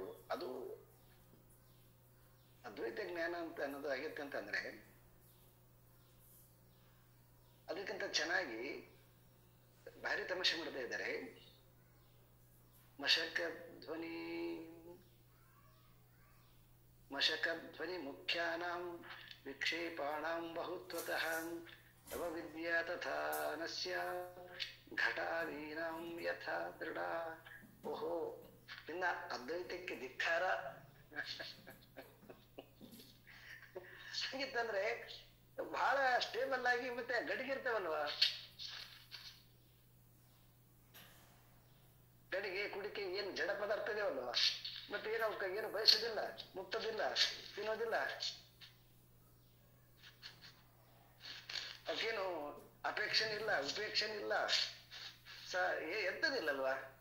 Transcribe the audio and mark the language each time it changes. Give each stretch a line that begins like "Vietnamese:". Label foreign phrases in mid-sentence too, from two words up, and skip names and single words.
Kannada: ಅದು ಅದ್ವೈತ ಜ್ಞಾನ ಅಂತ ಅನ್ನೋದು ಆಗತ್ತೆ ಅಂತಂದ್ರೆ ಅದಕ್ಕಿಂತ ಚೆನ್ನಾಗಿ ಭಾರಿ ತಮಾಷೆ ಮಾಡ್ತಾ ಇದ್ದಾರೆ.
Sanskrit: ಮಶಕಧ್ವನಿ ಮುಖ್ಯಾನಾಂ ವಿಕ್ಷೇಪಾಣಾಂ ಬಹುತ್ವತಃ ತವ ವಿದ್ಯಾ ತಥಾ ನಸ್ಯ ಘಟಾದೀನಾಂ ಯಥಾ ದೃಢ.
Kannada: ಓಹೋ, ಇನ್ನ ಅದ್ವೈತಕ್ಕೆ ಧಿಕ್ಕಾರ. ಹಾಗಿತ್ತಂದ್ರೆ ಬಹಳ ಸ್ಟೇಬಲ್ ಆಗಿ ಮತ್ತೆ ಗಡಿಗಿರ್ತಾವಲ್ವಾ, ಗಡಿಗೆ ಕುಡಿಕೆ ಏನ್ ಜಡ ಪದಾರ್ಥ ಇದಾವಲ್ವಾ, ಮತ್ತೆ ಏನು ಬಯಸೋದಿಲ್ಲ, ಮುಟ್ಟೋದಿಲ್ಲ, ತಿನ್ನೋದಿಲ್ಲ, ಅವಕ್ಕೇನು ಅಪೇಕ್ಷಣೆ ಇಲ್ಲ, ಉಪೇಕ್ಷಣೆ ಇಲ್ಲ, ಎಂತದಿಲ್ಲಲ್ವಾ.